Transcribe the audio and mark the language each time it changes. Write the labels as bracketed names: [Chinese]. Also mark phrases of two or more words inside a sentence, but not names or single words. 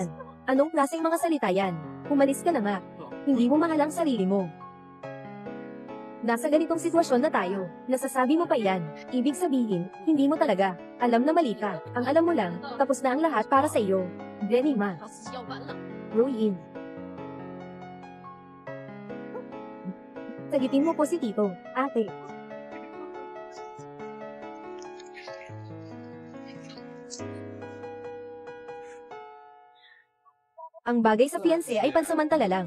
[Filipino] Anong klaseng mga salita yan? Umalis ka na nga. Hindi mo mahal ang sarili mo. Nasa ganitong sitwasyon na tayo. Nasasabi mo pa iyan. Ibig sabihin, hindi mo talaga. Alam na mali ka. Ang alam mo lang, tapos na ang lahat para sa iyo. Benny Ma. [Chinese] 老子要完了。 [Filipino] Ruin. Sagitin mo po si Tito, ate. Ang bagay sa fiancé ay pansamantala lang.